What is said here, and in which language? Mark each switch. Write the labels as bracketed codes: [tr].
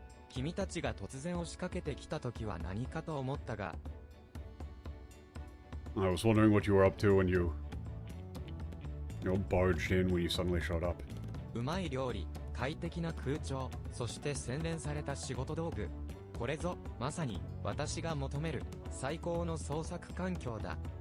[ja] 君たちが突然押しかけてきた時は何かと思ったが、 [en] I was wondering what you were up to when you barged in when you suddenly showed up. [ja] うまい料理、快適な空調、そして洗練された仕事道具。これぞ、まさに私が求める最高の創作環境だ。